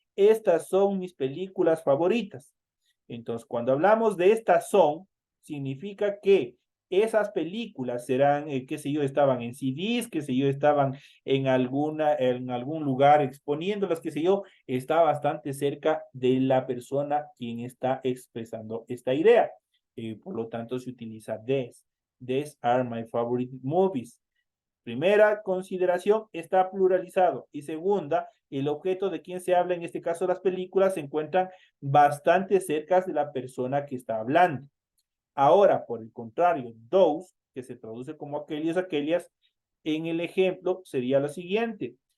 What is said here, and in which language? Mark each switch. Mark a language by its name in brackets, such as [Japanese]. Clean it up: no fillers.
[Spanish] estas son mis películas favoritas. Entonces, cuando hablamos de estas son, significa que esas películas serán, qué sé yo, estaban en CDs, qué sé yo, estaban en algún lugar exponiéndolas, qué sé yo, está bastante cerca de la persona quien está expresando esta idea. Por lo tanto, se utiliza this. [English] These are my favorite movies. [Spanish] Primera consideración, está pluralizado. Y segunda, el objeto de quien se habla, en este caso las películas, se encuentran bastante cerca de la persona que está hablando. Ahora, por el contrario, those, que se traduce como aquellos, aquellas, en el ejemplo sería lo siguiente.